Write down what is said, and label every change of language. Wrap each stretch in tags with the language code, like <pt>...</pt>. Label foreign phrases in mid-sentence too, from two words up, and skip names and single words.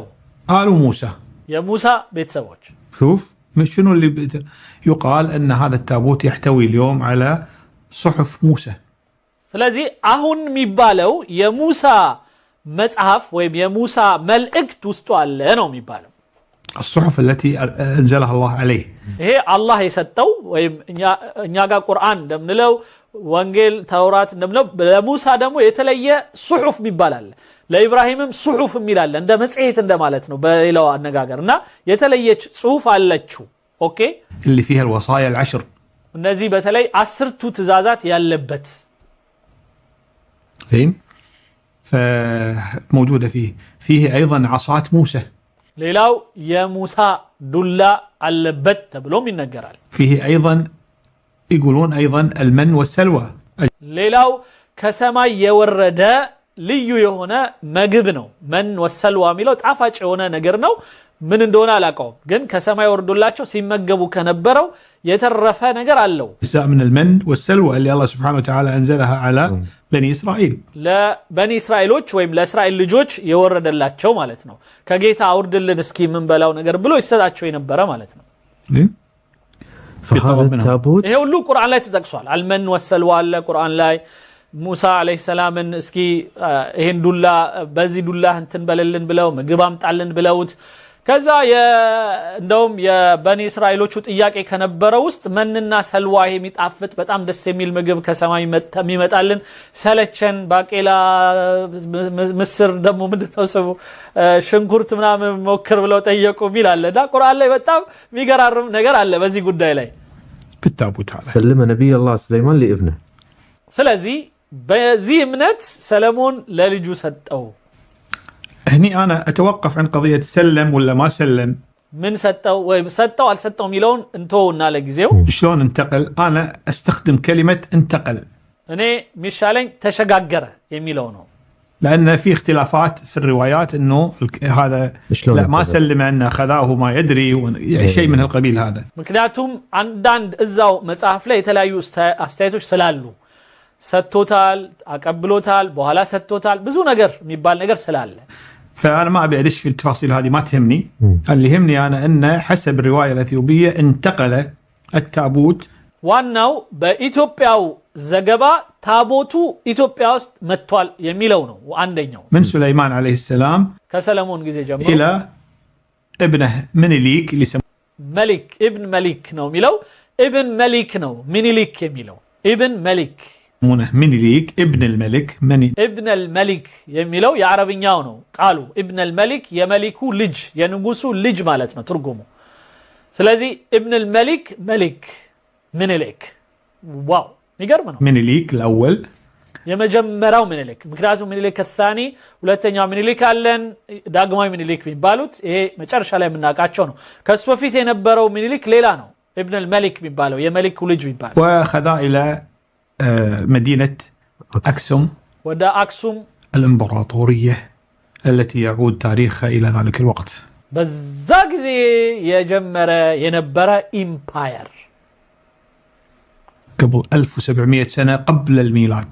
<ar>آل موسى</ar> <am>የሙሳ ቤተሰቦች</am> <ar>شوف شنو اللي يقال أن هذا التابوت يحتوي اليوم على صحف موسى</ar> <am>ስለዚህ አሁን የሚባለው የሙሳ መጽሐፍ ወይም የሙሳ መልእክት ውስጥ አለ ነው የሚባለው</am> <ar>الصحف التي أنزلها الله عليه</ar> <am>ይሄ አላህ የሰጠው ወይም እኛ ጋር ቁርአን እንደምንለው ወንጌል ተውራት እንደምንለው ለሙሳ ደግሞ የተለየ ሱሑፍ ይባላል ለኢብራሂምም ሱሑፍ ይላል እንደ መጽሔት እንደማለት ነው በሌላው አነጋገርና የተለየች ጽሑፍ አለችው ኦኬ</am> <ar>اللي فيها الوصايا العشر</ar> <am>እነዚህ በተለይ 10ቱ ትእዛዛት ያለበት</am> <ar>زين فموجودة فيه أيضا عصات موسى</ar> <am>ሌላው የሙሳ ዱላ አለበት ተብሎም ይነገራል</am> <ar>فيه أيضا يقولون أيضا المن والسلوى</ar> <am>ሌላው ከሰማይ የወረደ ልዩ የሆነ ምግብ ነው</am> <ar>من وسلوى</ar> <am>የሚለው ጣፋጭ የሆነ ነገር ነው ምን እንደሆነ አላውቀውም ግን ከሰማይ ወርዶላቸው ሲመገቡ ከነበረው የተረፈ ነገር አለው</am> <ar>أجزاء من المن والسلوى اللي الله سبحانه وتعالى أنزلها على بني إسرائيل</ar> <am>ለበኒ እስራኤሎች ወይም ለእስራኤል ልጆች የወረደላቸው ማለት ነው ከጌታ አውርድልን እስኪ ምን በላው ነገር ብሎ ይሰጣቸው የነበረ ማለት ነው</am> <ar>فهذا التابوت</ar> <am>ይሄ ሁሉ ቁርአን ላይ ተጠቅሷል</am> <ar>المن وسلوى</ar> <am>አለ ቁርአን ላይ ሙሳ አለይሂ ሰላምን እስኪ ይሄን ዱላ በዚህ ዱላ እንትን በለልን ብለው ምግብ አምጣልን ብለውት ከዛ እንደውም የበኒ እስራኤሎቹ ጥያቄ ከነበረው ውስጥ መንና ሰልዋ የሚጣፍጥ በጣም ደስ የሚል ምግብ ከሰማይ የሚመጣልን ሰለቸን ባቄላ ምስር ደግሞ ምንድነው ሰው ሽንኩርት ምናምን ሞክር ብለው ጠየቁ ይላልና ቁርአን ላይ በጣም የሚገራርም ነገር አለ በዚህ ጉዳይ ላይ</am> <ar>بالتابوت هذا سلم نبي الله سليمان لابنه</ar> <am>ስለዚህ በዚህ እምነት ሰለሞን ለልጁ ሰጠው</am> <ar>هني أنا أتوقف عن قضية سلم ولا ما سلم</ar> <am>من ሰጠው ወይ ሰጠው አልሰጠው የሚለውን እንተውና ለጊዜው</am> <ar>شلون انتقل أنا أستخدم كلمة انتقل</ar> <am>እኔ ሚሻለኝ ተሸጋገረ የሚለው ነው</am> <ar>لأن في اختلافات في الروايات إنه هذا لا ما سلم أن أخذاه ما يدري يعني شيء من القبيل هذا</ar> <am>ምክንያቱም አንዳንድ እዛው መጽሐፍ ላይ የተለያዩ አስተያየቶች ስላሉ ሰጥቶታል አቀብሎታል በኋላ ሰጥቶታል ብዙ ነገር የሚባል ነገር ስላለ</am> <ar>فأنا ما أبي أدش في التفاصيل هذه ما تهمني اللي يهمني أنا أن حسب الرواية الأثيوبية انتقل التابوت</ar> <am>ዋናው በኢትዮጵያው ዘገባ ታቦቱ ኢትዮጵያ ውስጥ መጥቷል የሚለው ነው አንደኛው</am> <ar>من سليمان عليه السلام</ar> <am>ከሰለሞን ጊዜ ጀምሮ</am> <ar>إلى ابنه منيليك اللي ملك ابن ملك</ar> <am>ነው የሚለው</am> <ar>ابن ملك</ar> <am>ነው ሚኒሊክ የሚለው</am> <ar>ابن ملك منيليك ابن الملك ابن الملك</ar> <am>የሚለው የአረብኛው ነው ቃሉ</am> <ar>ابن الملك</ar> <am>የመሊኩ ልጅ የንጉሱ ልጅ ማለት ነው ትርጉሙ ስለዚህ</am> <ar>ابن الملك ملك منيلك</ar> <am>ዋው ይገርም ነው</am> <ar>منيليك الأول</ar> <am>የመጀመሪያው منيلك ምክንያቱም</am> <ar>منيلك الثاني</ar> <am>ሁለተኛው منيلك አለን ዳግማዊ منيلك የሚባሉት ይሄ መጨረሻ ላይ የምናውቃቸው ነው ከሱ በፊት የነበረው منيلك ሌላ ነው</am> <ar>ابن الملك</ar> <am>የሚባለው የመሊኩ ልጅ የሚባለው</am> <ar>وخذا إلى مدينة أكسوم ودا أكسوم الإمبراطورية التي يعود تاريخها إلى ذلك الوقت بذاك زي يجمر ينبرا إمباير قبل 1700 سنة قبل الميلاد</ar>